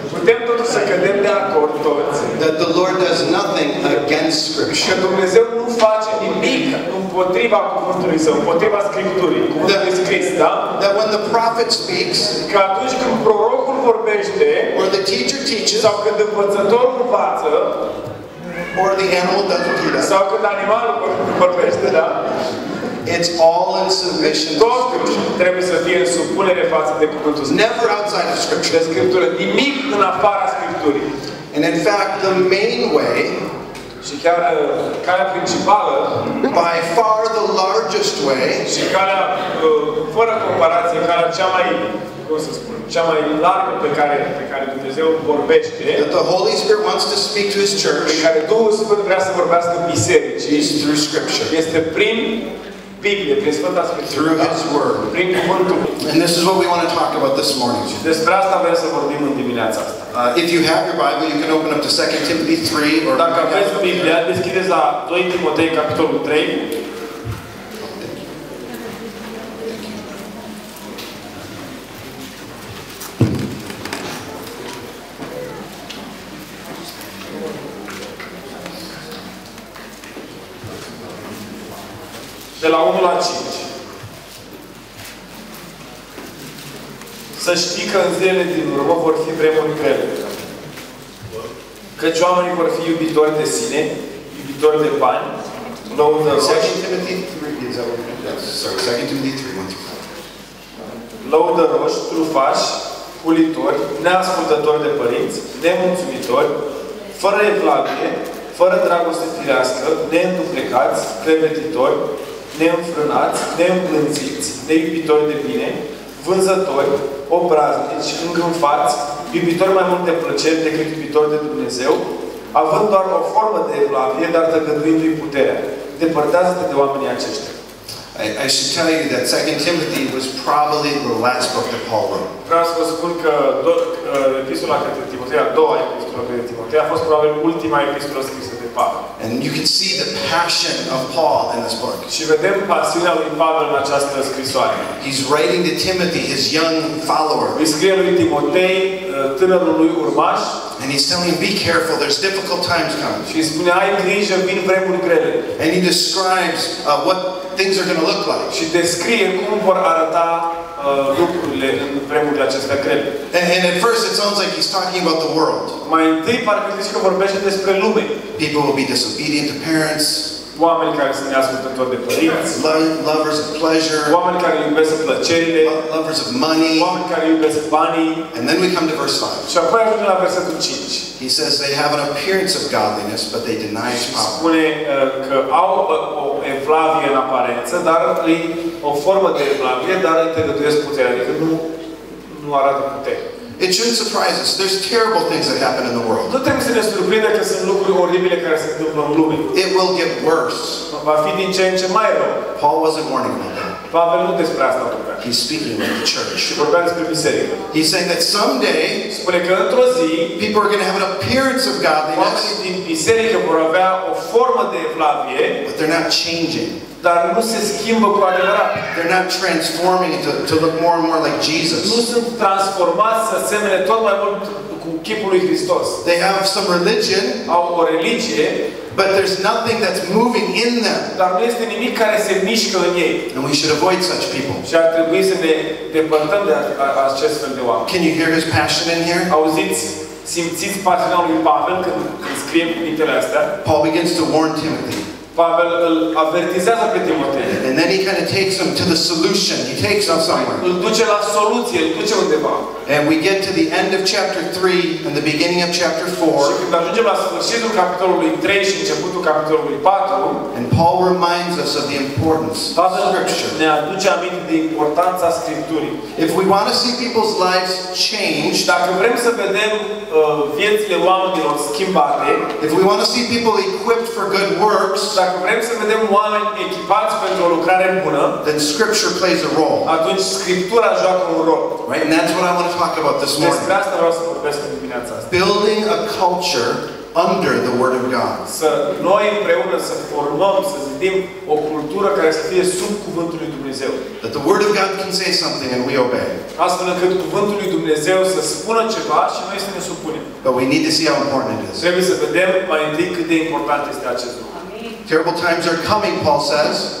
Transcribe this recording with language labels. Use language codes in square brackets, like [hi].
[ro] Putem totuși să cădem de acord toți [en] that the Lord does nothing against [ro] că [en] Scripture? [ro] Dumnezeu nu face nimic împotriva cuvântului Său, împotriva Scripturii, cuvântul scris, da? [en] That when the prophet speaks, [ro] Că atunci când prorocul vorbește, [en] or the teacher teaches, [ro] sau când învățătorul învață, [en] or the animal does what he does, [ro] sau când animalul vorbește, da? [en] it's all in submission to [ro] Totul [en] Scripture. [ro] trebuie să fie în supunere față de cuvântul Sfânt. [en] Never outside of [ro] De [en] Scripture. [ro] Scriptură, nimic în afara Scripturii. [en] And in fact, the main way, [ro] Și chiar calea principală [en] by far the largest way, [ro] și calea, fără comparație, calea cea mai, cum să spun, cea mai largă pe care Dumnezeu vorbește, [en] that the Holy Spirit wants to speak to His [ro] pe [en] church, [ro] care Duhul Sfânt vrea să vorbească bisericii, [en] is through Scripture, [ro] este prin Biblie, prin Sfânta Scriptură, [en] through His Word. [ro] prin cuvântul. [en] And this is what we want to talk about this morning. [ro] Despre asta vrem să vorbim în dimineața asta. [en] If you have your Bible, you can open up to 2 Timothy 3, or [ro] Dacă aveți Biblia, deschideți la 2 Timotei, capitolul 3. De la 1 la 5. Să știi că în zilele din urmă vor fi vremuri grele. Căci oamenii vor fi iubitori de sine, iubitori de bani, lăudăroși, [en] 2 Timothy 3, is that what it is? Sorry, 2 Timothy 3, 1 through 5. [ro] lăudăroși, trufași, hulitori, neascultători de părinți, nemulțumitori, fără evlavie, fără dragoste firească, neînduplecați, clevetitori, neînfrânați, neîmblânziți, neiubitori de bine, vânzători, obraznici, îngânfați, iubitori mai mult de plăceri decât iubitori de Dumnezeu, având doar o formă de evlavie, dar tăgăduindu-i puterea. Depărtează-te de oamenii aceștia. [en] I should tell you that 2 Timothy was probably the last book that Paul wrote. [ro] Vreau să vă spun că epistola către Timotei, a doua epistolă către Timotei, a fost probabil ultima epistolă scrisă de Pavel. [en] And you can see the passion of Paul in this book. [ro] Și vedem pasiunea lui Pavel în această scrisoare. [en] He's writing to Timothy, his young follower. [ro] Îi scrie lui Timotei, tânărul lui urmaș, [en] And he's telling him, be careful, there's difficult times coming. [ro] și îi spune, ai grijă, vin vremuri grele. [en] And he describes what things are going to look like. [ro] Și descrie cum vor arăta lucrurile în vremurile acestea grele. [en] And at first it sounds like he's talking about the world. [ro] Mai întâi parcă zice că vorbește despre lume. [en] People will be disobedient to parents, [ro] Oameni care sunt neascultători de părinți, [en] lovers of pleasure, [ro] oameni care iubesc plăcerile, [en] lovers of money. [ro] oameni care iubesc banii. [en] And then we come to verse 5. [ro] Și apoi ajungem la versetul 5. [en] He says they have an appearance of godliness, but they deny its power. [ro] Spune că au o evlavie în aparență, dar îi o formă de evlavie, dar îi tăgăduiesc puterea, adică nu arată putere. [en] It shouldn't surprise us. There's terrible things that happen in the world. [ro] Nu trebuie să ne surprindă că sunt lucruri oribile care se întâmplă în lume. [en] It will get worse. [ro] Va fi din ce în ce mai rău. [en] Paul wasn't warning about that. [ro] Pavel nu despre asta vorbea. [en] He's speaking with the church. [ro] Și vorbea despre biserică. [en] He's saying that someday [ro] Spune că într-o zi, [en] people are going to have an appearance of godliness, [ro] oamenii din biserică vor avea o formă de evlavie, [en] but they're not changing. [ro] dar nu se schimbă cu adevărat. [en] They're not transforming to look more and more like [ro] Nu [en] Jesus. [ro] sunt transformați să semene tot mai mult cu chipul lui Hristos. [en] They have some religion, [ro] Au o religie, [en] but there's nothing that's moving in them. [ro] dar nu este nimic care se mișcă în ei. [en] And we should avoid such people. [ro] Și ar trebui să ne depărtăm de acest fel de oameni. [en] Can you hear his passion in here? [ro] Auziți, simțiți pasiunea lui Pavel când scrie cuvintele astea? [en] Paul begins to warn Timothy. [ro] Pavel îl avertizează pe Timotei. [en] And then he kind of takes him to the solution. He takes him somewhere. [ro] Îl duce la soluție, îl duce undeva. [en] And we get to the end of chapter 3 and the beginning of chapter 4. [ro] Și când ajungem la sfârșitul capitolului 3 și începutul capitolului 4, [en] and Paul reminds us of the importance of Scripture. [ro] ne aduce aminte de importanța Scripturii. [en] If we want to see people's lives changed, [ro] Dacă vrem să vedem viețile oamenilor schimbate, [en] if we want to see people equipped for good works, [ro] dacă vrem să vedem oameni echipați pentru o lucrare bună, [en] then Scripture plays a role. [ro] atunci Scriptura joacă un rol. [en] Right? And that's what I want to talk about this morning. [ro] Despre asta vreau să vorbesc în dimineața asta. [en] Building a culture under the Word of God. [ro] Să noi împreună să formăm, să zidim o cultură care să fie sub cuvântul lui Dumnezeu. [en] That the Word of God can say something and we obey. [ro] Astfel încât cuvântul lui Dumnezeu să spună ceva și noi să ne supunem. [en] But we need to see how important it is. [ro] Trebuie să vedem mai întâi cât de important este acest lucru. [en] Terrible times are coming, Paul says.